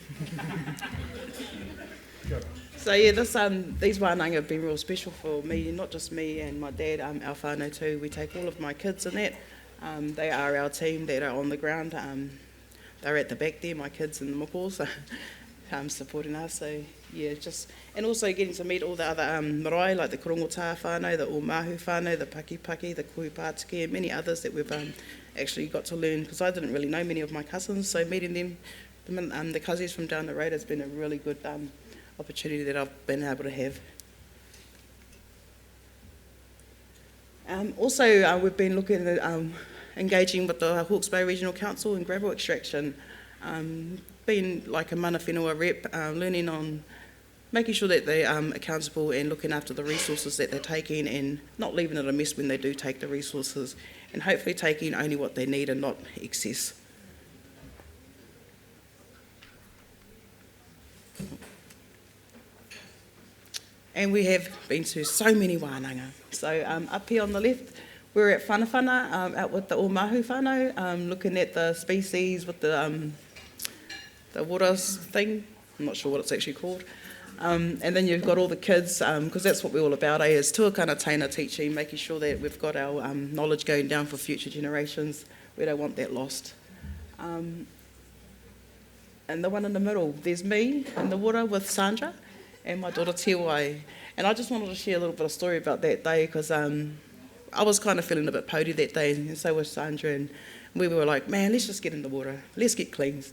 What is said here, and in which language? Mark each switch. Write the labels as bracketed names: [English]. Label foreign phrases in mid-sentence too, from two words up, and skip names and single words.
[English] So these wānanga have been real special for me, not just me and my dad, our whānau too. We take all of my kids in that. They are our team that are on the ground. They're at the back there, my kids and the mokos, supporting us. So and also getting to meet all the other marae, like the Korongotā whānau, the Omahu whānau, the Paki, the Kohi Pātiki, and many others that we've actually got to learn, because I didn't really know many of my cousins, so meeting them, the cousins from down the road, has been a really good opportunity that I've been able to have. Also, we've been looking at engaging with the Hawke's Bay Regional Council in gravel extraction, being like a [Māori] mana whenua [English] rep, learning on making sure that they're accountable and looking after the resources that they're taking and not leaving it a mess when they do take the resources, and hopefully taking only what they need and not excess. And we have been to so many wānanga. So up here on the left, we're at Whanawhana, out with the Omahu whānau, looking at the species with the water thing. I'm not sure what it's actually called. And then you've got all the kids, because that's what we're all about, is [Māori] tuakana taina [English] teaching, making sure that we've got our knowledge going down for future generations. We don't want that lost. And the one in the middle, there's me in the water with Sandra and my daughter Te Wai. And I just wanted to share a little bit of story about that day, because I was kind of feeling a bit pody that day, and so was Sandra, and we were like, man, let's just get in the water, let's get cleansed.